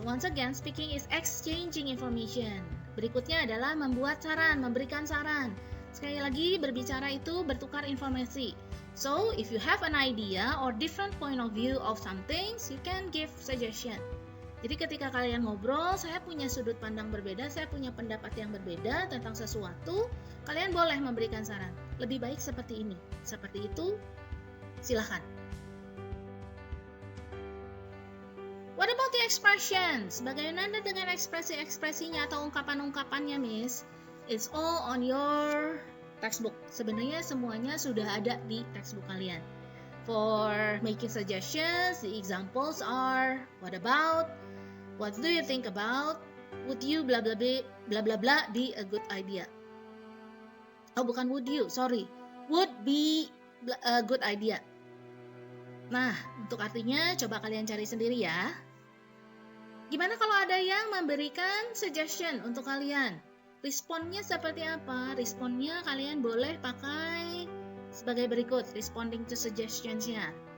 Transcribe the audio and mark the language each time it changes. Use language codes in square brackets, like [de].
[en] Once again, speaking is exchanging information. [id] Berikutnya adalah membuat saran, memberikan saran. Sekali lagi, berbicara itu bertukar informasi. [en] So, if you have an idea or different point of view of some things, you can give suggestion. [id] Jadi ketika kalian ngobrol, saya punya sudut pandang berbeda, saya punya pendapat yang berbeda tentang sesuatu, kalian boleh memberikan saran. Lebih baik seperti ini, seperti itu, silakan. [en] What about the expressions? [id] Bagaimana dengan ekspresi-ekspresinya atau ungkapan-ungkapannya, Miss? [en] It's all on your textbook. [id] Sebenarnya semuanya sudah ada di textbook kalian. [en] For making suggestions, the examples are what about, what do you think about, would you blah blah blah blah blah be a good idea. [id] Oh, bukan [en] would you, sorry. Would be a good idea. [id] Nah, untuk artinya coba kalian cari sendiri ya. Gimana kalau ada yang memberikan suggestion untuk kalian? Responnya seperti apa? Responnya kalian boleh pakai sebagai berikut, responding to suggestions-nya.